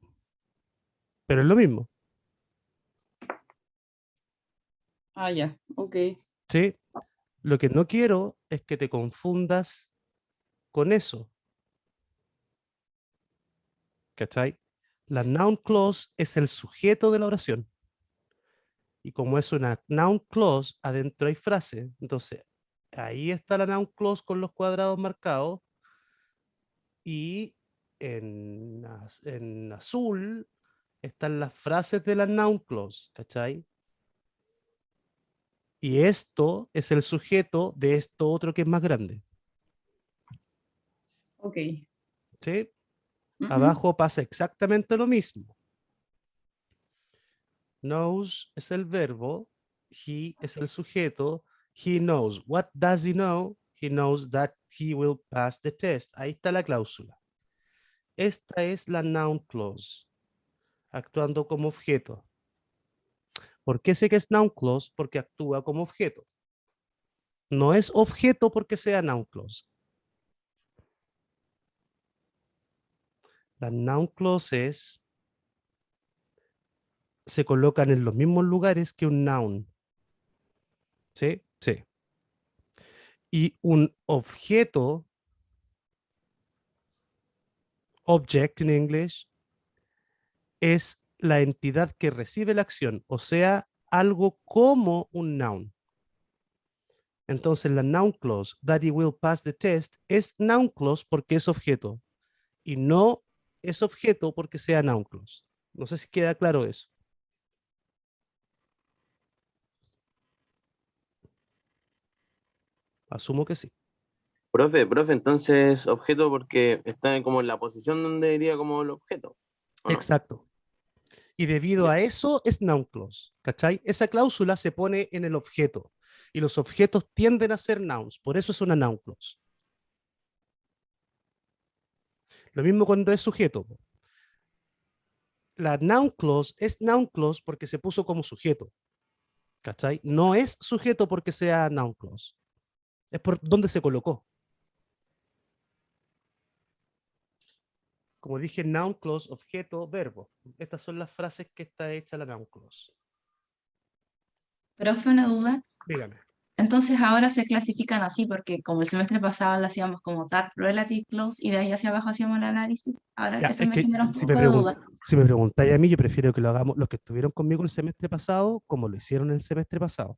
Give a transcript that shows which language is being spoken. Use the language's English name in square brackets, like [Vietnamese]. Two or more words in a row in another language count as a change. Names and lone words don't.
[Spanish] Pero es lo mismo, Ah, ya, ok. ¿sí? Lo que no quiero es que te confundas con eso, ¿cachai? La [English] noun clause [Spanish] es el sujeto de la oración. Y como es una [English] noun clause, [Spanish] adentro hay frase. Entonces, ahí está la [English] noun clause [Spanish] con los cuadrados marcados. Y en azul están las frases de la [English] noun clause, [Spanish] ¿cachai? Y esto es el sujeto de esto otro que es más grande, Ok. ¿sí? Ujú. Abajo pasa exactamente lo mismo. Knows es el verbo, he es el sujeto, [English] he knows. What does he know? He knows that he will pass the test. [Spanish] Ahí está la cláusula. Esta es la [English] noun clause, [Spanish] actuando como objeto. ¿Por qué sé que es [English] noun clause? [Spanish] Porque actúa como objeto. No es objeto porque sea [English] noun clause. [Spanish] Las [English] noun clauses [Spanish] se colocan en los mismos lugares que un noun. ¿Sí? Sí. Y un objeto, object en inglés, es la entidad que recibe la acción, o sea, algo como un noun. Entonces, la noun clause, [English] that he will pass the test, [Spanish] es [English] noun clause [Spanish] porque es objeto y no es objeto porque sea [English] noun clause. [Spanish] No sé si queda claro eso. Asumo que sí. Profe, entonces objeto porque está como en la posición donde iría como el objeto, ¿o no? Exacto. Y debido Ya. a eso es [English] noun clause, [Spanish] ¿cachai? Esa cláusula se pone en el objeto y los objetos tienden a ser nouns, por eso es una [English] noun clause. [Spanish] Lo mismo cuando es sujeto. La [English] noun clause [Spanish] es [English] noun clause [Spanish] porque se puso como sujeto, ¿cachai? No es sujeto porque sea [English] noun clause. [Spanish] Es por donde se colocó. Como dije, [English] noun clause, [Spanish] objeto, verbo. Estas son las frases que está hecha la [English] noun clause. [Spanish] Profe, una duda. Dígame. Entonces ahora se clasifican así porque como el semestre pasado lo hacíamos como [English] that relative clause [Spanish] y de ahí hacia abajo hacíamos el análisis. Ahora Ya, eso es me que genera un poco de duda. si me preguntáis a mí, yo prefiero que lo hagamos los que estuvieron conmigo el semestre pasado, como lo hicieron el semestre pasado,